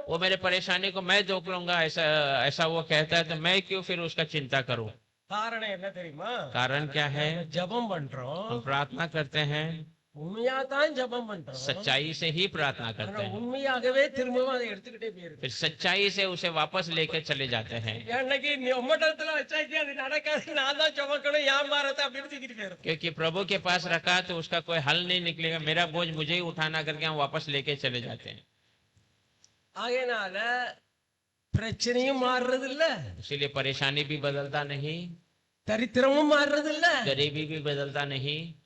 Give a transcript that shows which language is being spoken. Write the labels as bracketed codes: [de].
[hi] वो मेरे परेशानी को मैं देख लूंगा, ऐसा ऐसा वो कहता है तो मैं क्यों फिर उसका चिंता करूं? [ta] காரணம் என்ன தெரியுமா? [hi] कारण क्या है? [ta] ஜெபம் பண்றோம், [hi] हम प्रार्थना करते हैं, [ta] உண்மையா தான் ஜெபம் பண்றோம். [hi] सच्चाई से ही प्रार्थना करते हैं, [ta] உண்மையாகவே திரும்பவும் அதை எடுத்துக்கிட்டே போயிருக்கு. [hi] फिर सच्चाई से उसे वापस लेकर चले जाते हैं। [ta] என்னைக்கு உம்மட்டத்துல வச்சாச்சு அது நடக்காது, நான் தான் சுமக்கணும் என் பாரத்தை அப்படின்னு தூக்கிட்டு போயிரும். [hi] क्योंकि प्रभु के पास रखा तो उसका कोई हल नहीं निकलेगा, मेरा बोझ मुझे ही उठाना करके हम वापस लेके चले जाते हैं। [ta] ஆகையினால பிரச்சனையும் மாறுறது இல்ல, [hi] इसीलिए परेशानी भी बदलता नहीं, [ta] தரித்திரமும் மாறுறது இல்ல, [hi] गरीबी भी बदलता नहीं,